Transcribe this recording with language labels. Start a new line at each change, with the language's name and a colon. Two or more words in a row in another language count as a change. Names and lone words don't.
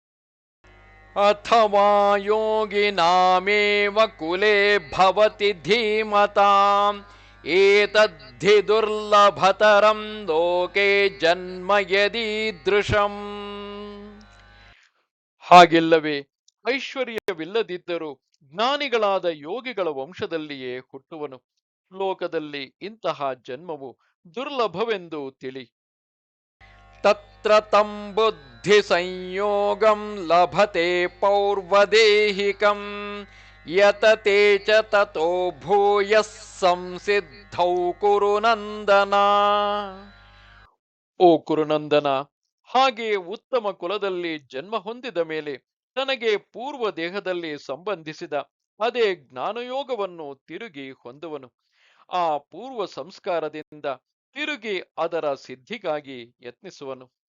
Sanskrit: ಅಥವಾ ಯೋಗಿನಾಮೇವ ಕುಲೇ ಭವತಿ ಧೀಮತಾಂ ಏತದ್ಧಿ ದುರ್ಲಭತರಂ ಲೋಕೆ ಜನ್ಮ ಯದೀದೃಶಂ.
Kannada: ಹಾಗೆಲ್ಲವೇ ಐಶ್ವರ್ಯವಿಲ್ಲದಿದ್ದರೂ ಜ್ಞಾನಿಗಳಾದ ಯೋಗಿಗಳ ವಂಶದಲ್ಲಿಯೇ ಹುಟ್ಟುವನು. ಲೋಕದಲ್ಲಿ ಇಂತಹ ಜನ್ಮವು ದುರ್ಲಭವೆಂದು ತಿಳಿ.
Sanskrit: ತತ್ರ ತಂ ಬುದ್ಧಿ ಸಂಯೋಗಂ ಲಭತೆ ಪೌರ್ವದೇಹಿಕಂ ಯತತೆ ಚ ತತೋ ಭೂಯಃ ಸಂಸಿದ್ಧೌ ಕುರು ನಂದನ.
Kannada: ಓ ಕುರುನಂದನ, ಹಾಗೆ ಉತ್ತಮ ಕುಲದಲ್ಲಿ ಜನ್ಮ ಹೊಂದಿದ ಮೇಲೆ ತನಗೆ ಪೂರ್ವ ದೇಹದಲ್ಲಿ ಸಂಬಂಧಿಸಿದ ಅದೇ ಜ್ಞಾನಯೋಗವನ್ನು ತಿರುಗಿ ಹೊಂದುವನು. ಆ ಪೂರ್ವ ಸಂಸ್ಕಾರದಿಂದ ತಿರುಗಿ ಅದರ ಸಿದ್ಧಿಗಾಗಿ ಯತ್ನಿಸುವನು.